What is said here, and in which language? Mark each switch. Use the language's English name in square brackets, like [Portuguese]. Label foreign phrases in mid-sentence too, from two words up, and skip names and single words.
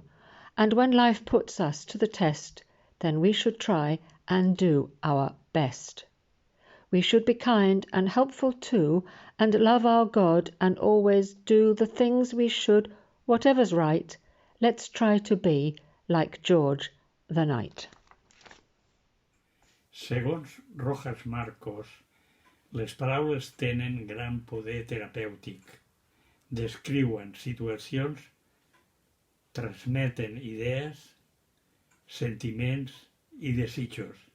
[English] And when life puts us to the test, then we should try and do our best. We should be kind and helpful too, and love our God, and always do the things we should, whatever's right. Let's try to be like George the Knight. [Catalan] Segons Rojas Marcos, les paraules tenen gran poder terapèutic. Descriuen situacions, transmeten idees, sentiments i desitjos.